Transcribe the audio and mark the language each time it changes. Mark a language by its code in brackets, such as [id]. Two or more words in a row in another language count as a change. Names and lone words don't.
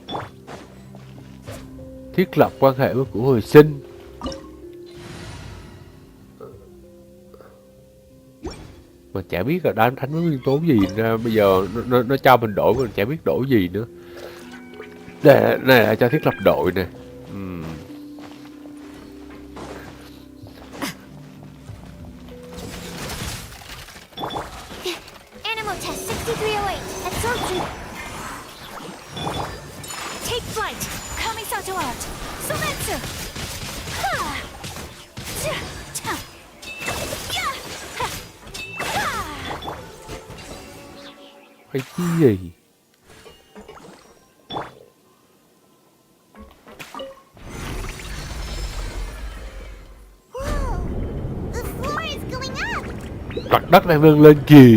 [vi] Thiết lập quan hệ với của hồi sinh. Mà chả biết là đánh với nguyên tố gì nữa. Bây giờ nó cho mình đổi, mình chả biết đổi gì nữa. Đây này là cho thiết lập đội nè. [en] Animal test 6308. Absorption. Take flight. Kamisato out. Sumetsu. Ha. Ta. Ya. Ha. Ha. [vi] Cái gì? Mặt đất đang vươn lên kìa.